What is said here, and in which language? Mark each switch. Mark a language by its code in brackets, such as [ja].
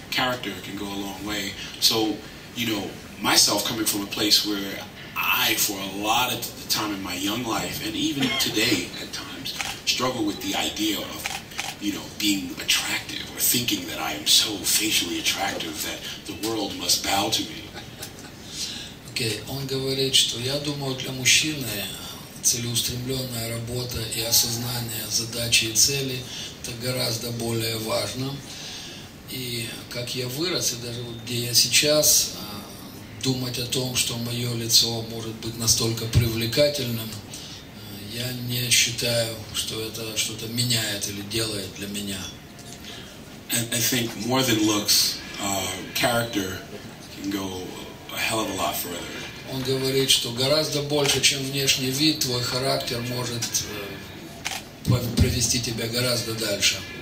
[en] Character can go a long way. So, you know, myself coming from a place where I, for a lot of the time in my young life, and even today at times, struggle with the idea of, you know, being attractive or thinking that I am so facially attractive that the world must bow to me. Okay. [ru] Он говорит, что я думаю, для мужчины целеустремленная работа и осознание задачи и цели это гораздо более важно. И как я вырос, и даже вот где я сейчас, думать о том, что мое лицо может быть настолько привлекательным, я не считаю, что это что-то меняет или делает для меня. [en] I think more than looks, character can go a hell of a lot further. [ru] Он говорит, что гораздо больше, чем внешний вид, твой характер может провести тебя гораздо дальше.